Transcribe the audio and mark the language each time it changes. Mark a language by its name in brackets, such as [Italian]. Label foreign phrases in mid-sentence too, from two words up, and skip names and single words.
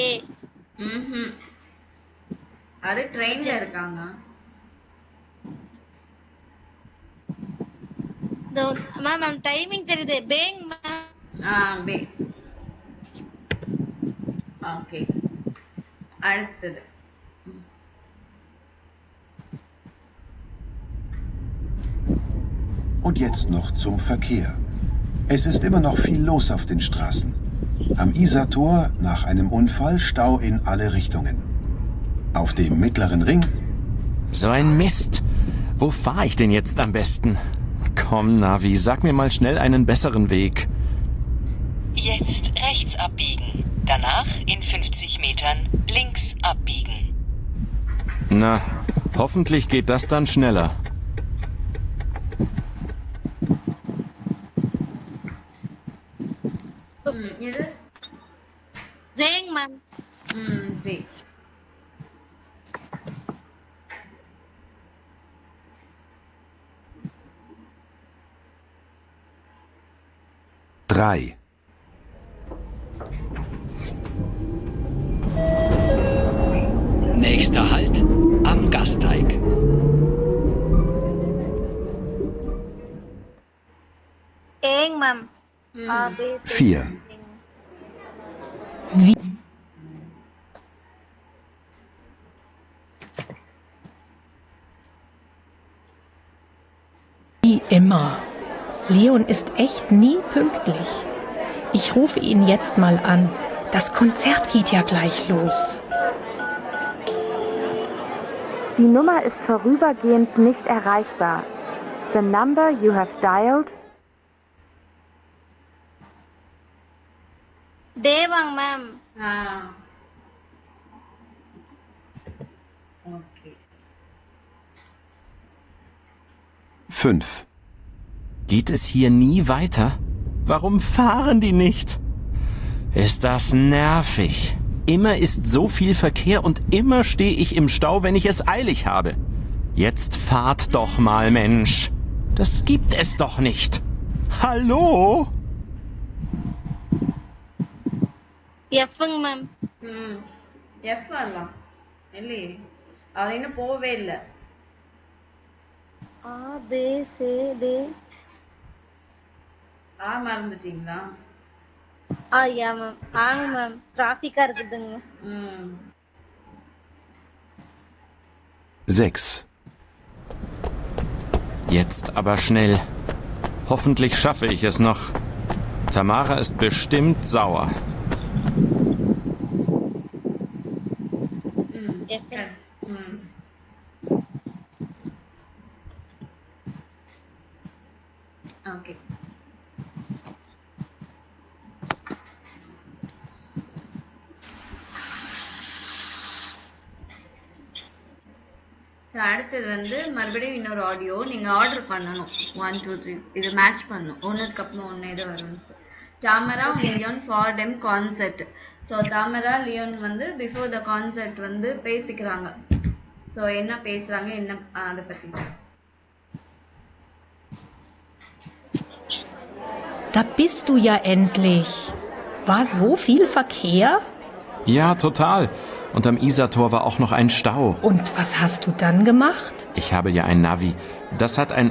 [Tamil] ம் அது ட்ரெயின்ல இருக்காங்க. மேம் மேம் டைமிங் தெரியுது. பேங் மேம். பே. ஓகே, அடுத்தது. [German] Und jetzt noch zum Verkehr. Es ist immer noch viel los auf den Straßen. Am Isartor nach einem Unfall Stau in alle Richtungen. Auf dem mittleren Ring... So ein Mist. Wo fahre ich denn jetzt am besten? Komm, Navi, sag mir mal schnell einen besseren Weg. Jetzt rechts abbiegen. Danach in 50 Metern links abbiegen. Na, hoffentlich geht das dann schneller. [Tamil] இது ஜேங் மேம். சரி. [German] Drei. Nächster Halt am Gasteig. [Tamil] ஏங் மேம். ஆ பே சே. [German] 4. Wie immer. Leon ist echt nie pünktlich. Ich rufe ihn jetzt mal an. Das Konzert geht ja gleich los. Die Nummer ist vorübergehend nicht erreichbar. [English] The number you have dialed... [Tamil] தேவாங்க மேம். ஓகே. [German] 5. Geht es hier nie weiter? Warum fahren die nicht? Ist das nervig. Immer ist so viel Verkehr und immer stehe ich im Stau, wenn ich es eilig habe. Jetzt fahrt doch mal, Mensch. Das gibt es doch nicht. Hallo? [Tamil] எஃப்ங்க மேம். எஃப் வரலாம் இல்லையே, அவர் இன்னும் போவே இல்லை. ஆ பே சே டே. மறந்துட்டீங்களா? யா மேம். ஆங்க மேம், டிராஃபிக்கா இருக்குதுங்க. [German] 6. Jetzt aber schnell. Hoffentlich schaffe ich es noch. Tamara ist bestimmt sauer. [Tamil] எஃப். ஓகே. ஸோ அடுத்தது வந்து மறுபடியும் இன்னொரு ஆடியோ நீங்கள் ஆர்டர் பண்ணணும். 1 2 3 இது மேட்ச் பண்ணணும். ஒன்றுக்கு அப்புறம் ஒன்று இது வரும். [German] Tamara Leon vor dem Konzert. [Tamil] ஸோ தாமரா லியோன் வந்து [English] before the concert [Tamil] வந்து பேசிக்கிறாங்க. ஸோ என்ன பேசுகிறாங்க, என்ன அதை பற்றி. [German] Da bist du ja endlich. War so viel Verkehr? Ja, total. Und am Isartor war auch noch ein Stau. Und was hast du dann gemacht? Ich habe ja ein Navi.